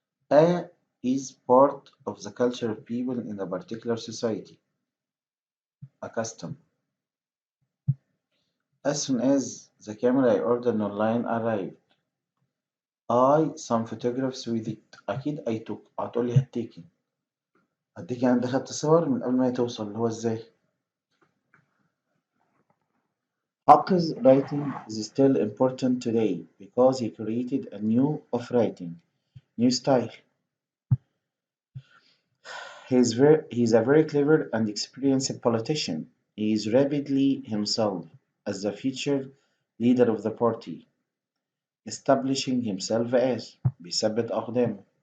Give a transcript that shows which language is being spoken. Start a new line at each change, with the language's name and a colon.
English: A is part of the culture of people in a particular society. A custom. As soon as the camera I ordered online arrived, some photographs with it.
Arabic: أكيد
English: I took.
Arabic: هتقولي
English: had taken.
Arabic: هديك يعني خدت صور من قبل ما هي توصل اللي هو ازاي.
English: Hakk's writing is still important today because he created a new of writing, new style. He is a very clever and experienced politician. He is rapidly himself as the future leader of the party, establishing himself as
Arabic: بيثبت أقدامه.